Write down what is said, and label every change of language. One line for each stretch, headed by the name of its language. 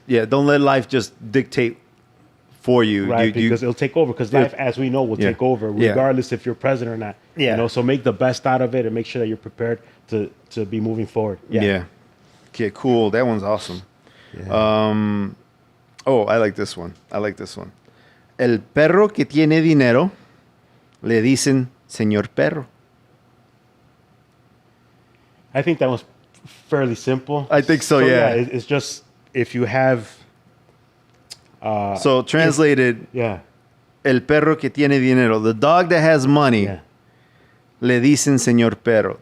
English: Yeah, don't let life just dictate for you. Right, because it'll take over. Because life, as we know, will take over, regardless if you're present or not. Yeah. So make the best out of it and make sure that you're prepared to be moving forward. Yeah. Okay, cool. That one's awesome. Yeah. I like this one.
Spanish: El perro que tiene dinero, le dicen Señor Perro.
English: I think that was fairly simple. I think so, yeah. It's just if you have... so translated,
Spanish: El perro que tiene dinero,
English: the dog that has money,
Spanish: le dicen Señor Perro.